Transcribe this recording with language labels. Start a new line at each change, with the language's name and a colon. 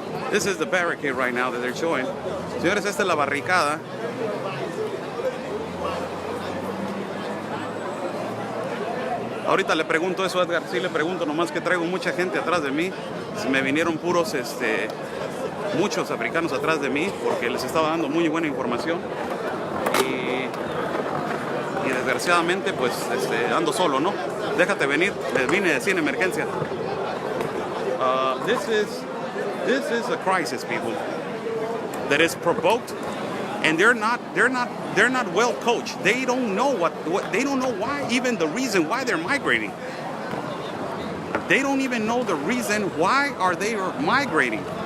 English: This is the barricade right now that they're showing.
Spanish: Señores, esta es la barricada. Ahorita le pregunto eso a Edgar, sí le pregunto, nomás que traigo mucha gente atrás de mí. Me vinieron puros, muchos africanos atrás de mí porque les estaba dando muy buena información. Y desgraciadamente, pues, ando solo, ¿no? Déjate venir, vine sin emergencia.
English: This is a crisis, people, that is provoked, and they're not well coached. They don't know they don't know why, even the reason why they're migrating. They don't even know the reason why are they migrating.